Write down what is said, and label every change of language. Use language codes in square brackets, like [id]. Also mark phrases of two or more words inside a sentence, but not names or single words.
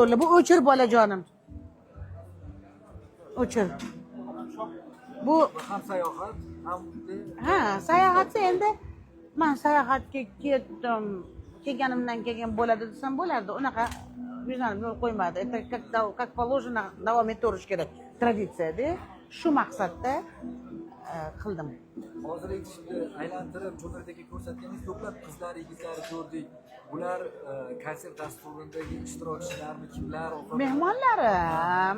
[uz] Bu o'chir bolajonim. O'chir. Bu ham sayohat, ham sayohatda endi men sayohatga ketdim. Kelganimdan keyin bo'ladi desam bo'lardi. Unaqa bizani yo'l qo'ymadi. [ru] Это как положено [uz] davom etaverish kerak. Traditsiya-da. Shu maqsadda qildim. Hozir aytishdi, aylantirib jurnalistga ko'rsatganingiz ko'plab qizlar, yigitlar ko'rdik. Bular konsert dasturidagi ishtirokchilarmi, kimlar? Mehmonlarim.